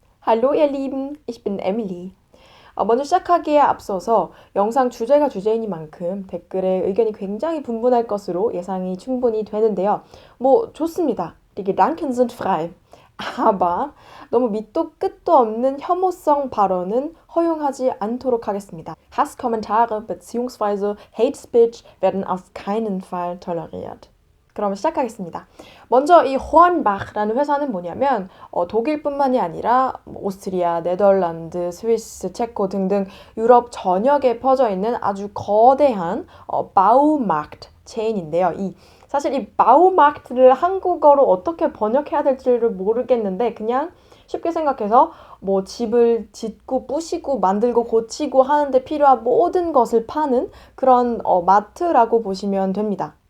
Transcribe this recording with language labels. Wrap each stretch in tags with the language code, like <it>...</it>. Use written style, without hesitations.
<de>Hallo ihr Lieben, ich bin Emily.</de> <ko>먼저 시작하기에 앞서서 영상 주제가 주제이니만큼 댓글에 의견이 굉장히 분분할 것으로 예상이 충분히 되는데요. 좋습니다.</ko> <de>Die Gedanken sind frei.</de> <ko>Aber 너무 밑도 끝도 없는 혐오성 발언은 허용하지 않도록 하겠습니다.</ko> <de>Hasskommentare bzw. Hate Speech werden auf keinen Fall toleriert.</de> <ko>그럼 시작하겠습니다. 먼저 이 호안바흐라는 회사는 뭐냐면 독일뿐만이 아니라 오스트리아, 네덜란드, 스위스, 체코 등등 유럽 전역에 퍼져 있는 아주 거대한 바우마르트 체인인데요. 사실 이 바우마르트를 한국어로 어떻게 번역해야 될지를 모르겠는데 그냥 쉽게 생각해서 집을 짓고 부시고 만들고 고치고 하는데 필요한 모든 것을 파는 그런 마트라고 보시면 됩니다.</ko>